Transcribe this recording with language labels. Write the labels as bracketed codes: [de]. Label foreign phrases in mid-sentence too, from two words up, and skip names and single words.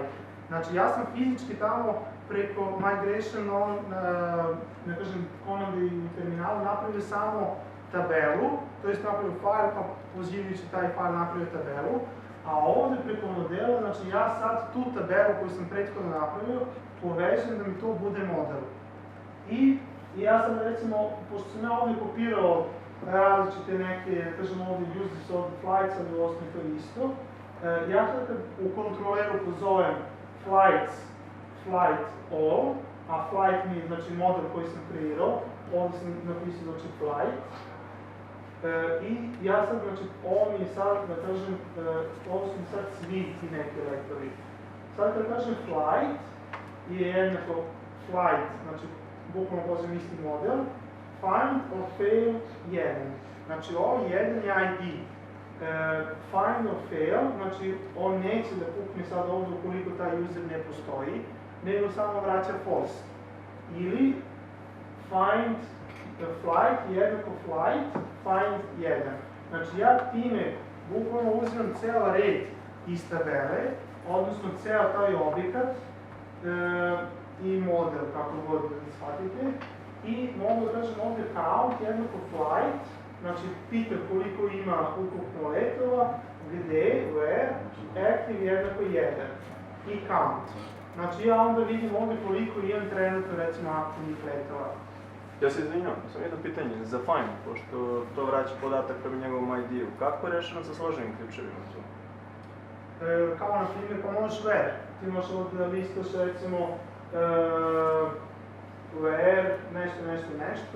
[sr] Znači ja sam fizički tamo preko migration, ne kažem, komandi u terminalu napravio samo tabelu, to jest napravio file pa pozivajući taj file napravio tabelu, a ovdje preko modela, znači ja sad tu tabelu koju sam prethodno napravio povežem da mi to bude model. I ja sam recimo, pošto sam ja ovdje kopirao različite neke, kažem ovdje [en] uses of flights, [sr] ali u osnovi to isto. Ja sad kad u kontroleru pozovem [en] flight all, [sr] a flight mi je znači model koji sam kreirao, ovdje sam napisao znači flight. I ja sad, znači, ovo mi je sad, da kažem, ovo su mi sad svi ti neki lektori. Sad kad kažem flight, je jednako flight, znači, bukvalno pozivam isti model, [en] find or fail [sr] 1. Znači, ovo 1 je ID. [en] Find or fail, [sr] znači, on neće da pukne sad ovdje ukoliko taj user ne postoji, nego samo vraća false. Ili [en] find flight [sr] jednako flight, find 1. Znači, ja time bukvalno uzimam ceo red iz tabele, odnosno ceo taj objekat i model, kako god da shvatite, i mogu da kažem ovdje count jednako flight, znači pita koliko ima ukupno letova, gde, [en] where, active [sr] jednako 1 i count. Znači ja onda vidim ovdje koliko imam trenutno recimo aktivnih letova. Ja se izvinjam, sam jedno pitanje za find, pošto to vraća podatak prema njegovom ID-u. Kako je rešeno sa složenim ključevima tu? Kao na primjer, pa možeš where. Ti možeš ovdje da listaš recimo where, nešto.